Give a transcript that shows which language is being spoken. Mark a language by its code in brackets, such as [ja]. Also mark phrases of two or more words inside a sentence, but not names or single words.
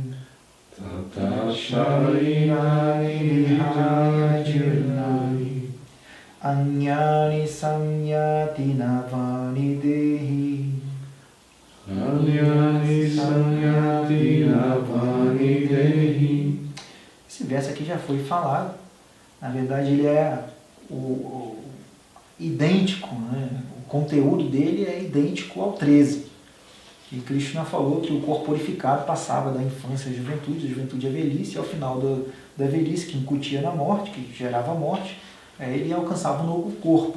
[sa] Tata sharirani vihaya jirnani. Anyani samyati navani dehi. Anyani samyati navani dehi. [pt] Esse verso aqui já foi falado. Na verdade, ele é idêntico, né? O conteúdo dele é idêntico ao 13. E Krishna falou que o corpo purificado passava da infância à juventude à velhice, e ao final da velhice, que incutia na morte, que gerava a morte, ele alcançava um novo corpo.